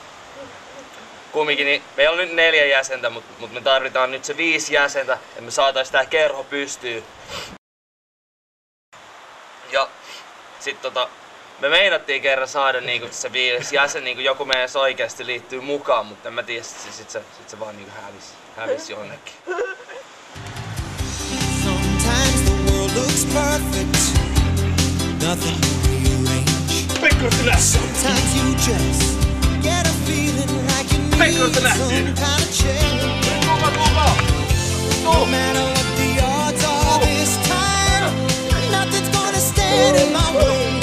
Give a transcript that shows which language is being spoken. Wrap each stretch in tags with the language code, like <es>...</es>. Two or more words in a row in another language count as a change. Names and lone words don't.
<fi>Kumminkin, niin meillä on nyt 4 jäsentä, mutta me tarvitaan nyt se 5 jäsentä, että me saatais tää kerho pystyyn. Ja sit me meinattiin kerran saada niinku se 5 jäsen, niinku joku meidän oikeasti liittyy mukaan, mutta en mä tiedä, sit se vaan niinku hävisi jonnekin.</fi> <en>Sometimes the world looks perfect. Nothing rearranged. Sometimes you just get a feeling like you need some kind of change. No matter what the odds are this time, nothing's gonna stand in my way.</en>